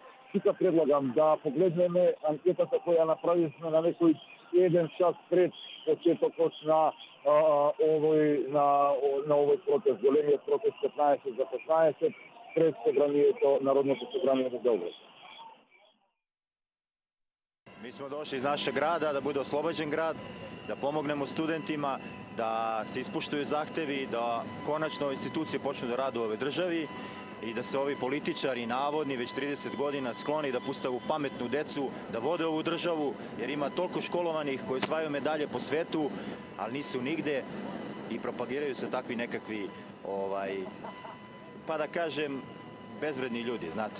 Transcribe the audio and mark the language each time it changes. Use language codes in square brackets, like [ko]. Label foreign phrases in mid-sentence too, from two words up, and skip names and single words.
[mk] Тука предлагам да погледнеме анкетата која направивме на некој еден час пред почетокот на овој протест, големиот протест 15 за 15 пред Народното собрание во Белград. [sr] Mi smo došli iz našeg grada da bude oslobođen grad, da pomognemo studentima, da se ispuštuju zahtevi, da konačno institucije počnu da rade u ovoj državi i da se ovi političari navodni već 30 godina skloni da pustavu pametnu decu, da vode ovu državu, jer ima toliko školovanih koji osvajaju medalje po svetu, ali nisu nigde i propagiraju se takvi nekakvi, pa da kažem, bezvredni ljudi, znate.